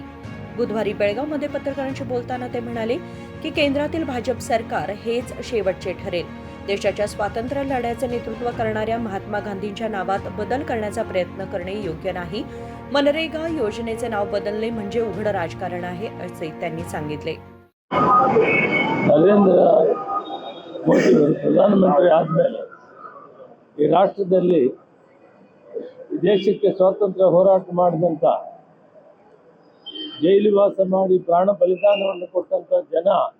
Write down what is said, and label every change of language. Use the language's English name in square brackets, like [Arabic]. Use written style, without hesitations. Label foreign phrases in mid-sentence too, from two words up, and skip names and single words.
[Marathi] बुधवारी बेळगावमध्ये पत्रकारांशी बोलताना ते म्हणाले की केंद्रातील भाजप सरकार हेच शेवटचे ठरेल. देशाच्या स्वातंत्र्य लढ्याचे नेतृत्व करणाऱ्या महात्मा गांधींच्या नावात बदल करण्याचा प्रयत्न करणे योग्य नाही. मनरेगा योजनेचे नाव बदलणे म्हणजे उघड राजकारण आहे, असे त्यांनी सांगितले. [Kannada] ನರೇಂದ್ರ ಮೋದಿ ಪ್ರಧಾನಮಂತ್ರಿ ಆದಮೇಲೆ ಈ ರಾಷ್ಟ್ರದಲ್ಲಿ ಈ ದೇಶಕ್ಕೆ ಸ್ವಾತಂತ್ರ್ಯ ಹೋರಾಟ ಮಾಡಿದಂಥ, ಜೈಲುವಾಸ ಮಾಡಿ ಪ್ರಾಣ ಬಲಿದಾನವನ್ನು ಕೊಟ್ಟಂಥ ಜನ